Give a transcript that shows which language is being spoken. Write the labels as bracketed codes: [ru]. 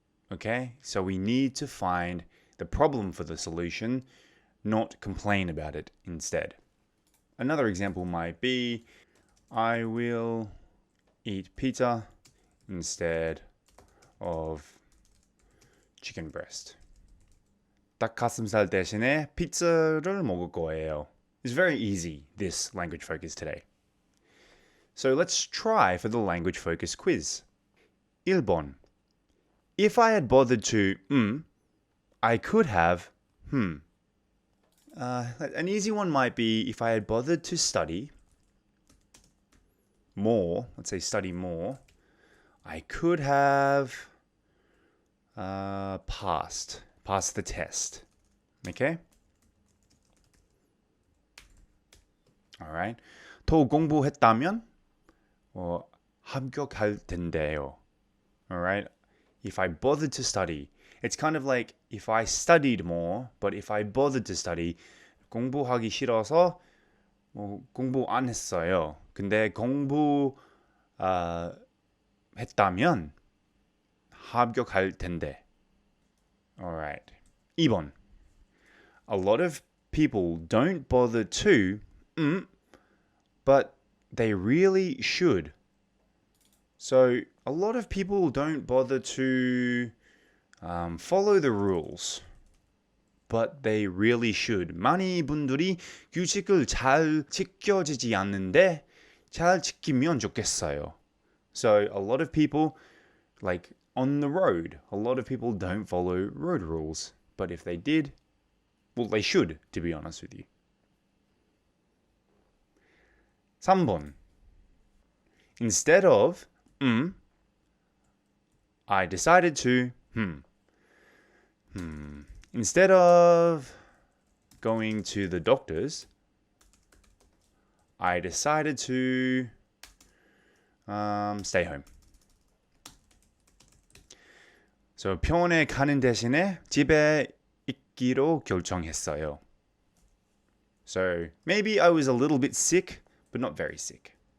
[en] Okay, so we need to find the problem for the solution, not complain about it instead. Another example might be, I will eat pizza instead of chicken breast. [ko] 닭가슴살 대신에 피자를 먹을 거예요. [en] It's very easy, this language focus today. So let's try for the language focus quiz. [ko] 1번. [en] If I had bothered to I could have an easy one might be if I had bothered to study more, let's say study more, I could have passed the test. Okay? Alright. [ko] 더 공부했다면 합격할 텐데요. [en] Alright? If I bothered to study, it's kind of like if I studied more, but if I bothered to study, [ko] 공부하기 싫어서 공부 안 했어요. [en] 근데 공부 했다면 합격할 텐데. Alright. 2번. A lot of people don't bother to but they really should. So a lot of people don't bother to follow the rules. but they really should. [ko] 많은 분들이 규칙을 잘 지켜지지 않는데 잘 지키면 좋겠어요. [en] So a lot of people, like on the road, a lot of people don't follow road rules. But if they did, well, they should, to be honest with you. [ko] 3번. [en] Instead of I decided to Instead of going to the doctor's, I decided to stay home. [ko] So 병원에 가는 대신에 집에 있기로 결정했어요. [en] So maybe I was a little bit sick, but not very sick.